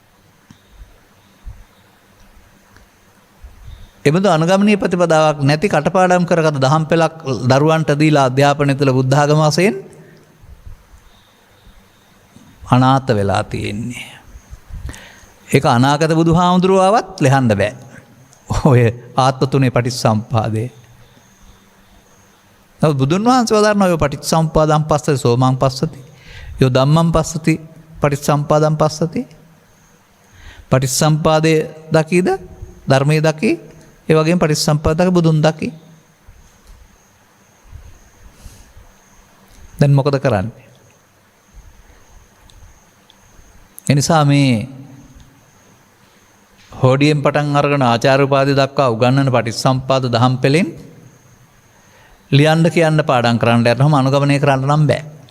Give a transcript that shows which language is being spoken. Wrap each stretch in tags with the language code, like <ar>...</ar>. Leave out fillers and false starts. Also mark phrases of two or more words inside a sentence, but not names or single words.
<si>එබඳු අනුගමනීය ප්‍රතිපදාවක් නැති කටපාඩම් කරගත දහම් පෙළක් දරුවන්ට දීලා අධ්‍යාපනය තුළ බුද්ධ ආගම වශයෙන් අනාථ වෙලා තියෙන්නේ. ඒක අනාගත බුදුහාමුදුරුවවත් ලෙහන්න බෑ. ඔය ආත්ම තුනේ පටිච්චසමුප්පාදේ. නමුත් බුදුන් වහන්සේ වදාරන ඔය</si> <pi>පටිච්චසමුප්පාදං පස්සති සෝමං පස්සති. යෝ ධම්මං පස්සති පටිච්චසමුප්පාදං පස්සති.</pi> <si>පටිච්චසමුප්පාදේ දකීද? ධර්මයේ දකී. ඒ වගේම පටිච්චසමුප්පාදක බුදුන් දකි. දැන් මොකද කරන්නේ? එනිසා මේ හෝඩියෙන් පටන් අරගෙන ආචාර්ය උපාධිය දක්වා උගන්වන පටිච්චසමුප්පාද දහම් පෙළෙන් ලියන්න කියන්න පාඩම් කරන්න යනවම අනුගමනය කරන්න නම් බෑ.</si>